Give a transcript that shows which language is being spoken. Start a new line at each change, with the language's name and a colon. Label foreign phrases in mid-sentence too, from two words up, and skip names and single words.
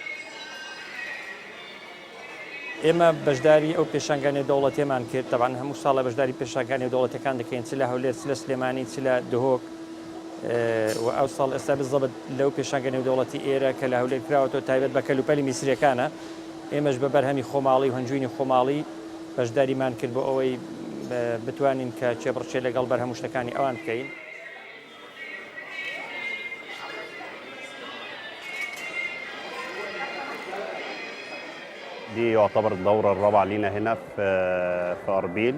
Central Kurdish: ئێمە بەشداری ئەو پێشانگانی دەوڵەتێمان کرد تەبعاً هەموو ساڵە بەشداری پێشانگانی دەوڵەتەکان دەکەین چ لە هەولێر چ لە سلێمانی چ لە دهۆک و ئەو ساڵ ئێستا بزەبت لەو پێشانگانی دەوڵەتی ئێرە کە لە هەولێر کراوەتەوە تایبەت بە کەلوپەلی میسریەکانە ئێمەش بە بەرهەمی خۆماڵی و هەنجوینی خۆماڵی بەشداریمان کرد بۆ ئەوەی بتوانین کە چێبڕچێ لەگەڵ بەرهەموو شتەکانی ئەوان بکەین.
Arabic: دي يعتبر الدورة الرابعة لينا هنا في أربيل.